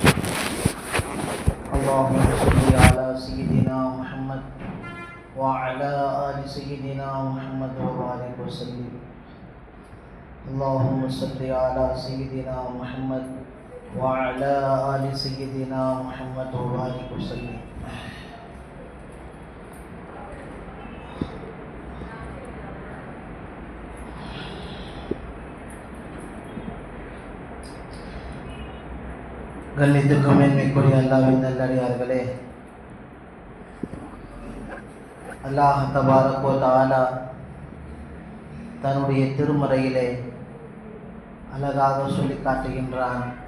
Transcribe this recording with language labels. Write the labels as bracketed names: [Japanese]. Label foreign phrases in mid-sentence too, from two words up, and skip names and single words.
[Arabic] اللهم صل على سيدنا محمد وعلى آل سيدنا محمد وبارك وسلم. اللهم صل على سيدنا محمد وعلى آل سيدنا محمد وبارك وسلم. [Tamil] கண்ணியத்திற்கும் மேன்மைக்குரிய அல்லாஹ்வின் நல்லடியார்களே, [Arabic] الله تبارك وتعالى [Tamil] தன்னுடைய திருமறையிலே அழகாக சொல்லி காட்டுகின்றான்.